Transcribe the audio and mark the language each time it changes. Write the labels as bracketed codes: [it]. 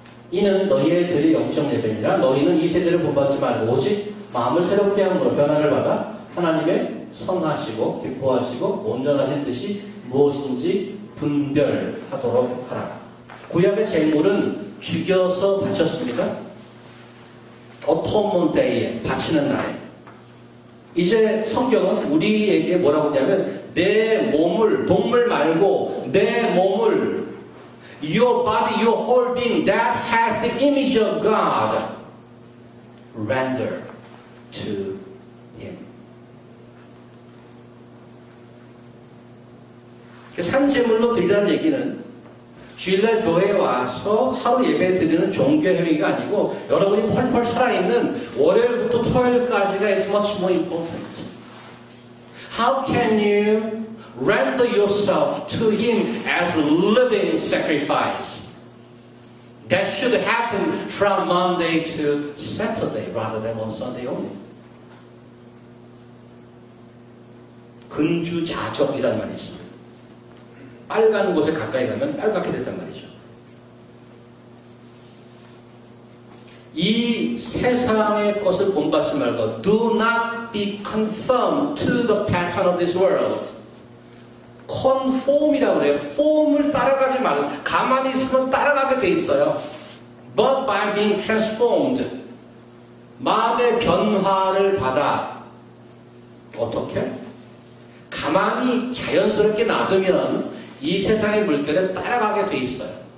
[ko] 이는 너희의 들의 영적 예배니라. 너희는 이 세대를 본받지 말고 오직 마음을 새롭게 함으로 변화를 받아 하나님의 선하시고 기뻐하시고 온전하신 뜻이 무엇인지 분별하도록 하라. 구약의 제물은 죽여서 바쳤습니다. 어토먼 데이에 바치는 날에. 이제 성경은 우리에게 뭐라고 하냐면 내 몸을, [en] 동물 말고 내 몸을 your body, your whole being that has the image of God render to Him. [ko] 산제물로 드리라는 얘기는 주일날 교회에 와서 하루 예배 드리는 종교 행위가 아니고 여러분이 펄펄 살아있는 월요일부터 토요일까지가 [en] is much more important. How can you render yourself to Him as a living sacrifice? That should happen from Monday to Saturday rather than on Sunday only. [ko] 근주자적이란 말이 있습니다. 빨간 곳에 가까이 가면 빨갛게 된단 말이죠. 이 세상의 것을 본받지 말고 [en] do not be conformed to the pattern of this world. [ko] conform이라고 그래요. form을 따라가지 말고 가만히 있으면 따라가게 돼 있어요. [en] But by being transformed [ko] 마음의 변화를 받아 어떻게? 가만히 자연스럽게 놔두면 이 세상의 물결에 따라가게 돼 있어요.